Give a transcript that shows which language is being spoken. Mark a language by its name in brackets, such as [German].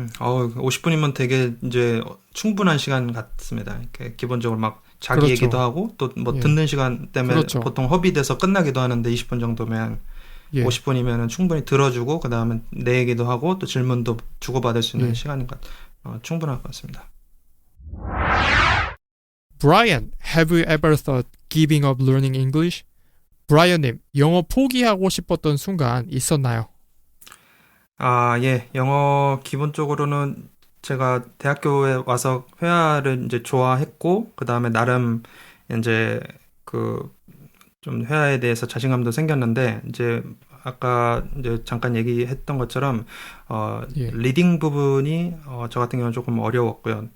[Korean] 50분이면 되게 이제 충분한 시간 같습니다. 이렇게 기본적으로 막 자기 그렇죠. 얘기도 하고 또 뭐 듣는 시간 때문에 보통 허비돼서 끝나기도 하는데 20분 정도면 예. 50분이면 충분히 들어주고 그 다음에 내 얘기도 하고 또 질문도 주고받을 수 있는 시간인 것 충분할 것 같습니다. [English] Brian, have you ever thought giving up learning English? [Korean] 브라이언님, 영어 포기하고 싶었던 순간 있었나요? 예. 영어 기본적으로는 제가 대학교에 와서 회화를 이제 좋아했고, 그 다음에 나름 이제 좀 회화에 대해서 자신감도 생겼는데, 이제 아까 이제 잠깐 얘기했던 것처럼, 리딩 부분이, 저 같은 경우는 조금 어려웠고요.